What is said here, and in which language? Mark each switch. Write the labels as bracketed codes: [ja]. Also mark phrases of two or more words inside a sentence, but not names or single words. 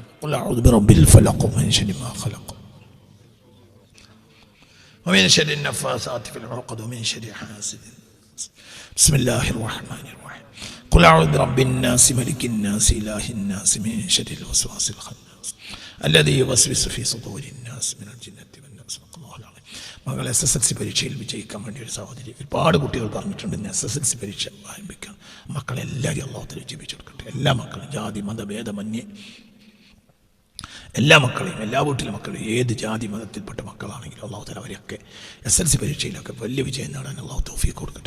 [ar] قل أعوذ برب الفلق من شر ما خلق ومن شر النفاثات في العقد ومن شر حاسد. بسم الله الرحمن الرحيم. قل أعوذ برب الناس ملك الناس إله الناس من شر الوسواس الخناس الذي يوسوس في صدور الناس من الجنة والناس. الله العظيم. [ml] മകൾ SSLC പരീക്ഷയിൽ വിജയിക്കാൻ വേണ്ടി ഒരു സഹോദരി ഒരുപാട് കുട്ടികൾ പറഞ്ഞിട്ടുണ്ട് SSLC പരീക്ഷ ആരംഭിക്കണം. മക്കളെല്ലാവരും [ar] الله تعالى [ml] വിജയിപ്പിച്ചു കൊടുക്കട്ടെ. എല്ലാ മക്കളും ജാതി മതഭേദമന്യേ എല്ലാ മക്കളെയും, എല്ലാ വീട്ടിലെ മക്കളും, ഏത് ജാതി മതത്തിൽപ്പെട്ട മക്കളാണെങ്കിലും [ar] الله تعالى [ml] അവരെയൊക്കെ SSLC പരീക്ഷയിലൊക്കെ വലിയ വിജയം നേടാൻ അല്ലാഹു തൗഫീഖ് കൊടുക്കട്ടെ.